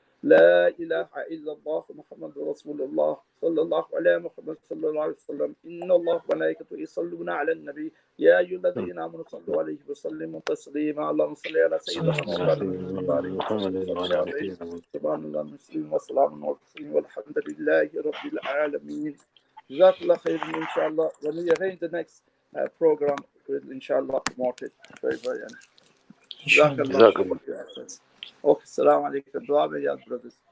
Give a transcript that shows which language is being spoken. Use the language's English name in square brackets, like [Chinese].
[Arabic] لا الہ الا اللہ محمد رسول اللہ صلی اللہ علیہ محمد صلی اللہ علیہ وسلم. ان اللہ ملائکته یصلون علی النبی یا ایھا الذین آمنوا صلوا علیہ وسلموا تسلیما. اللہم صلی علی سیدنا محمد بارک وسلم. سبحان اللہ مسلم والسلام والحمد للہ رب العالمین. جزاک اللہ خیر. [English] انشاءاللہ when we arrange the next program we'll inshallah promote it very very. [Arabic] جزاک اللہ. [Urdu] اوکے السلام علیکم. دعا میں یاد brothers.